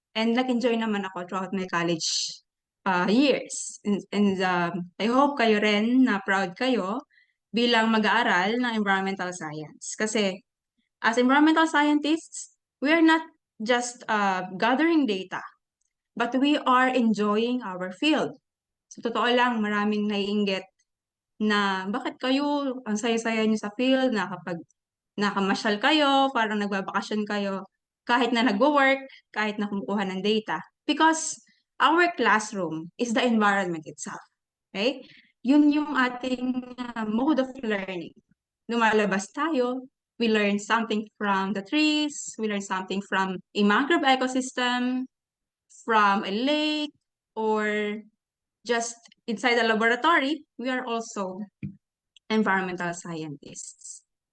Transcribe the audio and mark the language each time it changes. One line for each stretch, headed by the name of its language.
English: And
Filipino: nag-enjoy naman ako
English: throughout my college years. And I hope
Filipino: kayo rin na proud kayo bilang mag-aaral ng environmental science. Kasi
English: As environmental scientists, we are not just gathering data, but we are enjoying our field.
Filipino: Sa totoo lang, maraming naiinggit na bakit kayo, ang saya-saya niyo sa field, na kapag nakamasyal kayo, parang nagbabakasyon kayo, kahit na nagwo-work, kahit na kumukuha ng data.
English: Because our classroom is the environment itself. Okay?
Filipino: Yun yung ating
English: mode of learning.
Filipino: Lumalabas tayo,
English: we learn something from the trees, we learn something from a mangrove ecosystem, from a lake, or just inside the laboratory, we are also environmental scientists.